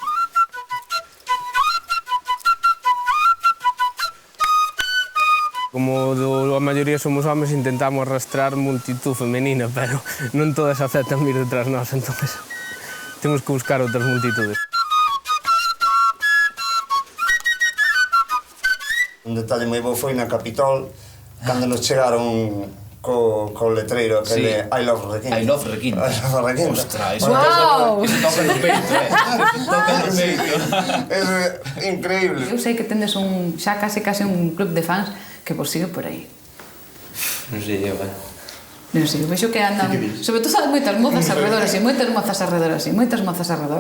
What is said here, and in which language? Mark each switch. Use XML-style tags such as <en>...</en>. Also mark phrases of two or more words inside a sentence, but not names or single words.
<gl>Como a maioría somos homes, intentamos arrastrar multitud femenina, pero non todas aceptan vir detrás nós, entón temos que buscar outras multitudes. Un detalle moi bo foi na Capitol, cando nos chegaron co letreiro aquele</gl> <en>I love Requinta. I love Requinta. I love Requinta.</en> <gl>Ostras, eso toca no peito, Toca no peito. Eso é increíble. Eu sei que tendes xa case un club de fans que vos sigue por aí. Non sei, Non sei, vexo que andan, sobre todo moitas mozas alrededor, así, moitas mozas alrededor.</gl>